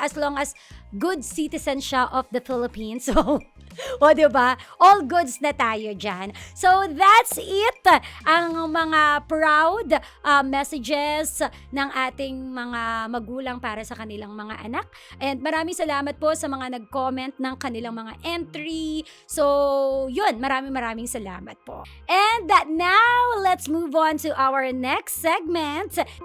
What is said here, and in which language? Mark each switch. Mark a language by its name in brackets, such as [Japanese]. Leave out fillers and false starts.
[English] As long as good citizen siya of the Philippines. So, diba? All goods [Filipino] na tayo dyan. [English] So, that's it. [Filipino] Ang mga proud messages ng ating mga magulang para sa kanilang mga anak. And maraming salamat po sa mga nag-comment ng kanilang mga entry. So, yun. Maraming salamat po. [English] And now, let's move on to our next segment.